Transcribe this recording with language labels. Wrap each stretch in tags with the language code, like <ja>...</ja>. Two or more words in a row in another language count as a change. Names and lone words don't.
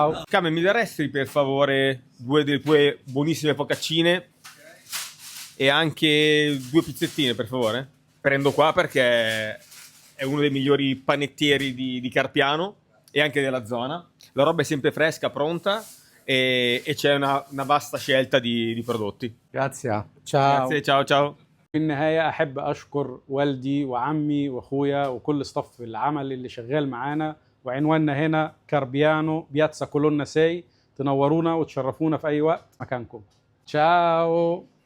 <it>Came, mi daresti per favore due delle tue buonissime focaccine e anche 2 pizzettine, per favore? Prendo qua perché è uno dei migliori panettieri di Carpiano e anche della zona. La roba è sempre fresca, pronta e c'è una vasta scelta di prodotti. Grazie. Ciao. Grazie, ciao ciao.</it> <ar>في النهاية أحب أشكر والدي وعمي وأخويا وكل صف العمل اللي شغال معانا. وعنواننا هنا كاربيانو بياتسا كولونا ساي. تنورونا وتشرفونا في أي وقت مكانكم. تشاو.</ar>